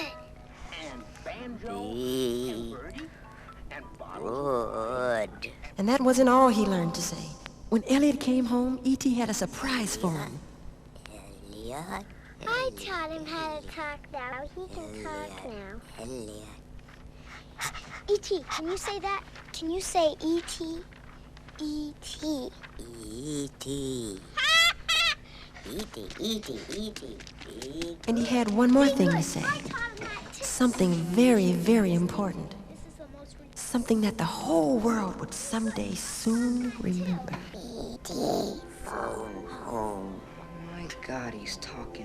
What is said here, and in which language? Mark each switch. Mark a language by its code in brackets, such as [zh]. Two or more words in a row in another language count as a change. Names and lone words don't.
[en] And banjo and birdie and bottles. Good. And that wasn't all he learned to say. When Elliot came home, E.T. had a surprise for him. Elliot. I taught him how to talk now. He can talk now. Elliot. E.T., can you say that? Can you say E.T.? E.T. E.T. E.T. E.T. E.T. And he had one more thing to Good. say. I taught him that too. Something very, very important. This is the most ridiculous. Something that the whole world would someday soon remember. E.T. Phone home. Oh my God, he's talking.